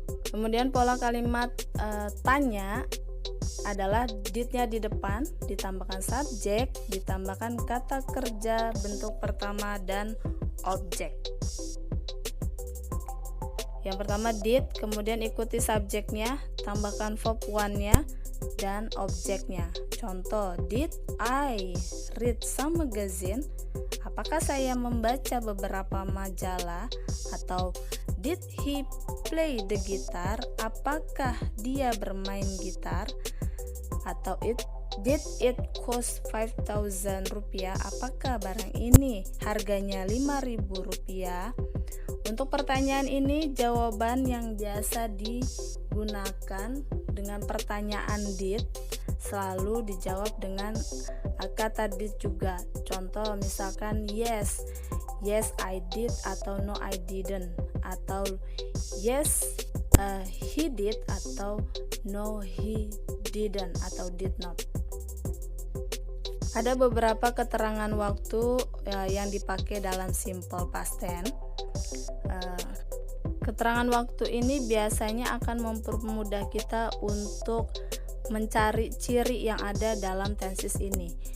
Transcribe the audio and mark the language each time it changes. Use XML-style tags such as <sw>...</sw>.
<id>Kemudian pola kalimat tanya adalah did-nya di depan, ditambahkan subjek, ditambahkan kata kerja bentuk pertama dan objek. Yang pertama did, kemudian ikuti subjeknya, tambahkan verb one-nya dan objeknya.</id> <en>Contoh, did I read some magazine?</en> <id>Apakah saya membaca beberapa majalah?</id> <en>Atau did he play the guitar?</en> <id>Apakah dia bermain gitar? Atau</id> <en>did it cost 5,000 rupiah?</en> <id>Apakah barang ini harganya 5.000 rupiah? Untuk pertanyaan ini, jawaban yang biasa digunakan dengan pertanyaan did selalu dijawab dengan kata did juga. Contoh misalkan</id> <en>yes I did atau no I didn't, atau yes he did atau no he didn't atau did not.</en> <id>Ada beberapa keterangan waktu yang dipakai dalam simple past tense. Keterangan waktu ini biasanya akan mempermudah kita untuk mencari ciri yang ada dalam tenses ini.</id>